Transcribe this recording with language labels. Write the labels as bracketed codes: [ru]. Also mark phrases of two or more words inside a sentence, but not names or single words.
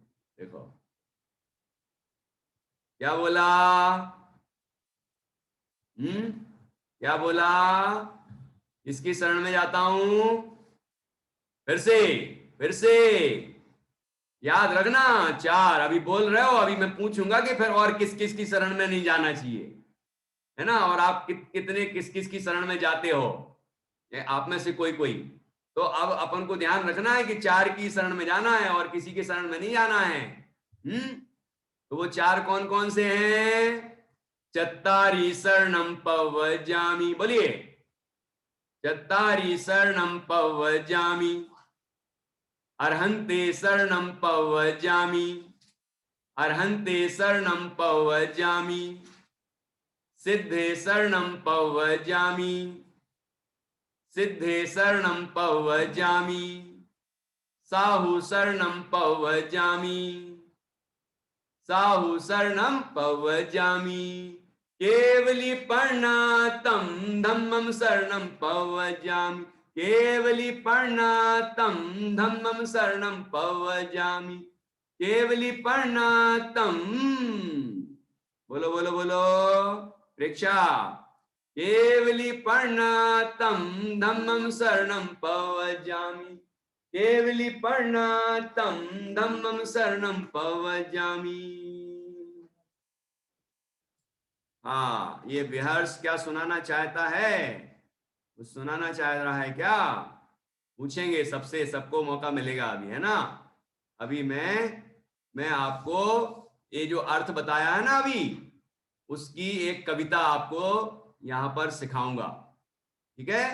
[hi] देखो क्या बोला, क्या बोला, इसकी शरण में जाता हूं, फिर से याद रखना, चार अभी बोल रहे हो, अभी मैं पूछूंगा कि फिर और किस किस की शरण में नहीं जाना चाहिए, है ना। और आप कितने किस किस की शरण में जाते हो, आप में से कोई कोई। तो अब अपन को ध्यान रखना है कि चार की शरण में जाना है और किसी की शरण में नहीं जाना है। तो वो चार कौन कौन से हैं, [pra] चत्तारी शरणम पव्वजामि, बोलिए, चत्तारी शरणम पव्वजामि, अर्हन्ते शरणम पव्वजामि, अर्हन्ते शरणम पव्वजामि, सिद्धे शरणम पव्वजामि, सिद्धे शरणम पव्वजामि, साहु शरणम पव्वजामि, साहु शरणम पव्वजामि, केवलीपणतम धम्मं शरणं पव्वजामि, केवलीपणतम धम्मं शरणं पव्वजामि, केवलीपणतम, [hi] बोलो बोलो बोलो प्रेक्षा, [pra] केवलीपणतम धम्मं शरणं पव्वजामि, केवली पढ़ना तम धम्मम शरणम पवजामी। [hi] हाँ, ये विहर्ष क्या सुनाना चाहता है? वो सुनाना चाह रहा है क्या? पूछेंगे सबसे, सबको मौका मिलेगा अभी, है ना। अभी मैं आपको ये जो अर्थ बताया है ना अभी, उसकी एक कविता आपको यहाँ पर सिखाऊंगा, ठीक है।